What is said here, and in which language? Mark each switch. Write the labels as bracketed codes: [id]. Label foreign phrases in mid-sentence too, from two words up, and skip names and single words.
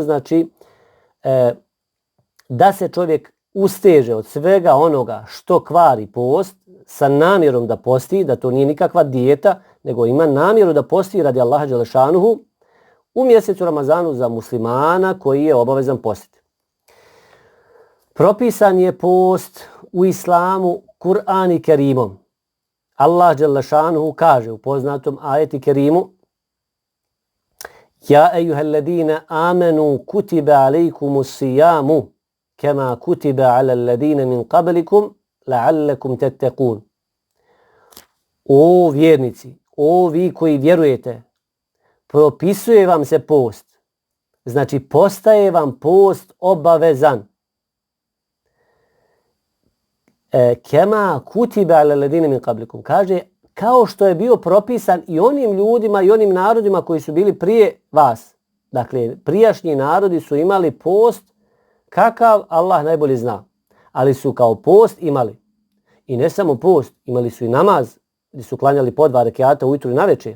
[bs] Znači da se čovjek usteže od svega onoga što kvari post sa namjerom da posti, da to nije nikakva dijeta, nego ima namjeru da posti radi Allaha dželešanuhu u mjesecu Ramazanu za muslimana koji je obavezan postiti. Propisan je post u islamu Kur'an i Kerimom. Allah dželešanuhu kaže u poznatom ajeti Kerimu: [ar] يا أيها الذين آمنوا كتب عليكم الصيام كما كتب على الذين من قبلكم لعلكم تتقون. [bs] O vjernici, o vi koji vjerujete, propisuje vam se post. Znači postaje vam post obavezan. [ar] كما كتب على الذين من قبلكم. [bs] Kaže kao što je bio propisan i onim ljudima i onim narodima koji su bili prije vas. Dakle, prijašnji narodi su imali post kakav Allah najbolje zna. Ali su kao post imali. I ne samo post, imali su i namaz, gdje su klanjali po 2 rekjata ujutru i navečer.